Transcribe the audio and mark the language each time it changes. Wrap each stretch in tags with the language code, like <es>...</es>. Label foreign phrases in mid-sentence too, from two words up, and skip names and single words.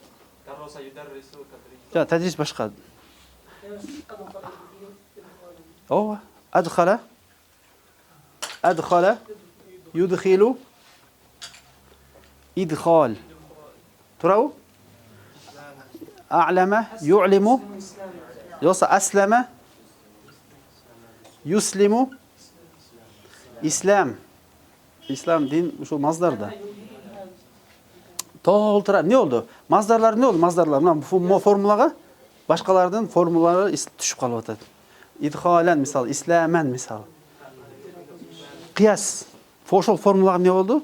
<ky>Жа, тадрис башка. Ооба. Адхала.</ky> <ar>أدخل. يدخل.</ar> <ky>Идхал. Турабы?</ky> <ar>أعلم. يعلم.</ar> <ky>Жолса аслама.</ky> <ar>Юслиму.</ar> <ky>Ислам. Ислам дин ушул маздарда. Толтура. Не болду? Маздарлар не болду? Маздарлар мына формулага башкалардын формулалары түшүп калып атат.</ky> <ar>إدخالا مثال، إسلاما مثال.</ar> <ky>Кыяс. Ошол формулага не болду?</ky>